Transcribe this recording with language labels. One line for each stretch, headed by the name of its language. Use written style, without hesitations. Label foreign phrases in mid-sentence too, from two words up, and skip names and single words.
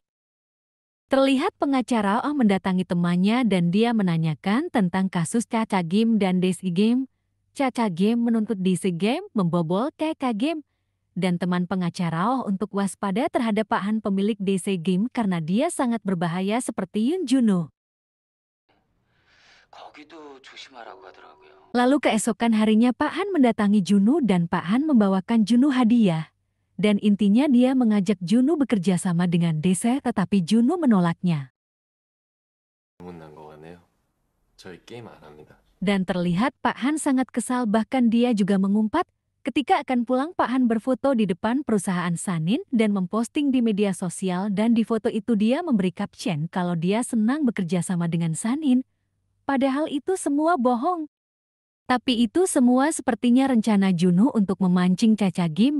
Indonesian: Terlihat pengacara Oh mendatangi temannya dan dia menanyakan tentang kasus Cha-Cha Game dan DC Game. Cha-Cha Game menuntut DC Game membobol Cha-Cha Game. Dan teman pengacara Oh untuk waspada terhadap Pak Han pemilik DC Game karena dia sangat berbahaya seperti Yun Juno.
Korean: 거기도 조심하라고 하더라고요.
Indonesian: Lalu keesokan harinya Pak Han mendatangi Juno dan Pak Han membawakan Juno hadiah. Dan intinya dia mengajak Juno bekerja sama dengan DC, tetapi Juno menolaknya.
Korean: 소문난 거 같네요. 저희 게임 안 합니다.
Indonesian: Dan terlihat Pak Han sangat kesal, bahkan dia juga mengumpat. Ketika akan pulang Pak Han berfoto di depan perusahaan Sanin dan memposting di media sosial, dan di foto itu dia memberi caption kalau dia senang bekerja sama dengan Sanin. Padahal itu semua bohong. Tapi itu semua sepertinya rencana Juno untuk memancing Cha-Cha Game.